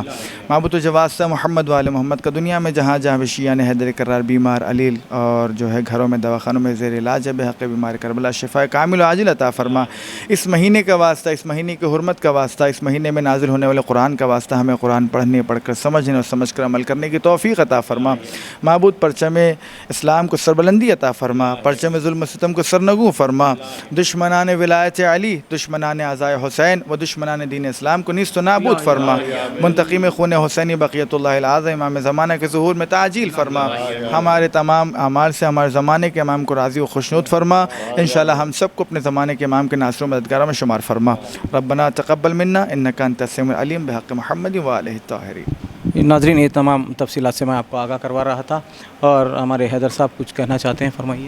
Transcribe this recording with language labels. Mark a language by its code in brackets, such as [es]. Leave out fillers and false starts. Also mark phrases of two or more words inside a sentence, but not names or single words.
[ur] معبود و جواد محمد وآل محمد کا دنیا میں جہاں جہاں بھی شیعان حیدر کرار بیمار علیل اور جو ہے ہے گھروں میں دواخانوں میں زیر علاج ہے، بحق بیمار کربلا شفا کامل و عاجل عطا فرما۔ اس مہینے کا واسطہ، اس مہینے کی حرمت کا واسطہ، اس مہینے میں نازل ہونے والے قرآن کا واسطہ ہمیں قرآن پڑھنے، پڑھ کر سمجھنے اور سمجھ کر عمل کرنے کی توفیق عطا فرما۔ معبود پرچم اسلام کو سربلندی عطا فرما، پرچم ظلم و ستم کو سرنگوں فرما، دشمنان ولایت علی، دشمنان اعضائے حسین و دشمنان دین اسلام کو نیست و نابود فرما، منتقم خون حسینی بقیت اللہ العظیم امام زمانہ کے ظہور میں تعجیل فرما، ہمارے تمام اعمال سے ہمارے زمانے کے امام کو راضی و خوشنود فرما، انشاءاللہ ہم سب کو اپنے زمانے کے امام کے ناصروں مددگاروں میں شمار فرما۔ [ar] ربنا تقبل منا انک انت السمیع العلیم بحق محمد و آلہ الطاہرین۔ [ur] ناظرین یہ تمام تفصیلات سے میں آپ کو آگاہ کروا رہا تھا، اور ہمارے حیدر صاحب کچھ کہنا چاہتے ہیں، فرمائیے۔